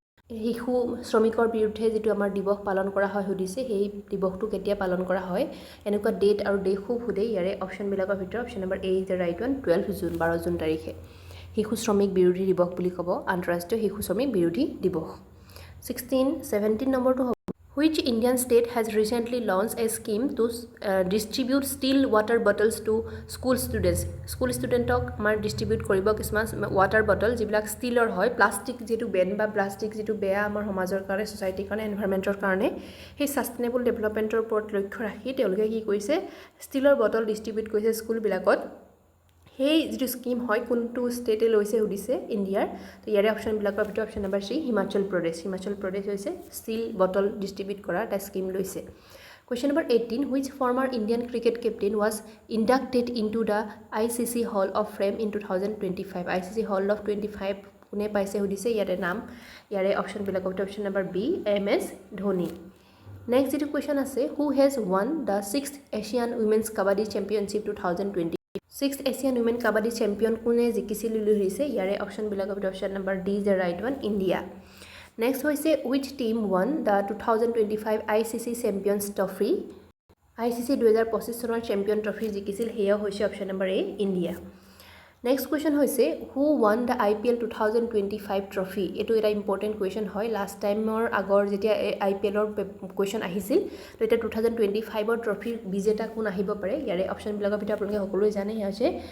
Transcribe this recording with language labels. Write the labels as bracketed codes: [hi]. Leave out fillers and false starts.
[as] শিশু শ্ৰমিকৰ বিৰুদ্ধে যিটো আমাৰ দিৱস পালন কৰা হয় সুধিছে, সেই দিৱসটো কেতিয়া পালন কৰা হয়, এনেকুৱা ডেট আৰু ডে খুব সোধে। ইয়াৰে অপশ্যনবিলাকৰ ভিতৰত [en] option number A is the right one, [as] 12 June তাৰিখে শিশু শ্ৰমিক বিৰোধী দিৱস বুলি ক'ব, আন্তঃৰাষ্ট্ৰীয় শিশু শ্ৰমিক বিৰোধী দিৱস। 17 নম্বৰটো হ'ব, [en] which Indian state has recently launched a scheme to distribute steel water bottles to school students? [as] School ষ্টুডেণ্টক আমাৰ ডিষ্ট্ৰিবিউট কৰিব কিছুমান ৱাটাৰ বটল যিবিলাক ষ্টীলৰ হয়। প্লাষ্টিক যিটো বেন বা প্লাষ্টিক যিটো বেয়া আমাৰ সমাজৰ কাৰণে, ছ'চাইটিৰ কাৰণে, এনভাইৰমেণ্টৰ কাৰণে, সেই ছাষ্টেইনেবল ডেভেলপমেণ্টৰ ওপৰত লক্ষ্য ৰাখি তেওঁলোকে কি কৰিছে, ষ্টিলৰ বটল ডিষ্ট্ৰিবিউট কৰিছে স্কুলবিলাকত। সেই যিটো স্কিম হয় কোনটো ষ্টেটে লৈছে সুধিছে ইণ্ডিয়াৰ। তো ইয়াৰে অপশ্যনবিলাকৰ ভিতৰত option number C, Himachal Pradesh হৈছে ষ্টিল বটল ডিষ্ট্ৰিবিউট কৰা এটা স্কিম লৈছে। Question number 18. [en] Which former Indian cricket captain was inducted into the ICC hall of fame in 2025? [as] ICC hall of 25 কোনে পাইছে সুধিছে। ইয়াৰে অপশ্যনবিলাকৰ ভিতৰত option number B, MS Dhoni. Next যিটো কুৱেশ্যন আছে, [en] Who has won the 6th Asian women's kabaddi championship 2020? [as] 6th Asian women kabaddi champion কোনে জিকিছিল বুলি সুধিছে। ইয়াৰে অপশ্যনবিলাকৰ ভিতৰত [en] option number D is the right one, [as] India. Next হৈছে, [en] Which team won the 2025 ICC champions trophy? [as] ICC 2025 চনৰ champion trophy জিকিছিল, সেয়াও হৈছে option number এ, India. Next question হৈছে [en] who won the IPL 2025 trophy [as] এইটো এটা ইম্পৰ্টেণ্ট কুৱেশ্যন হয় লাষ্ট টাইমৰ আগৰ যেতিয়া IPLৰ কুৱেশ্যন আহিছিল তো এতিয়া 2025ৰ ট্ৰফিৰ বিজেতা কোন আহিব পাৰে ইয়াৰে অপশ্যনবিলাকৰ ভিতৰত আপোনালোকে সকলোৱে জানে সেয়া হৈছে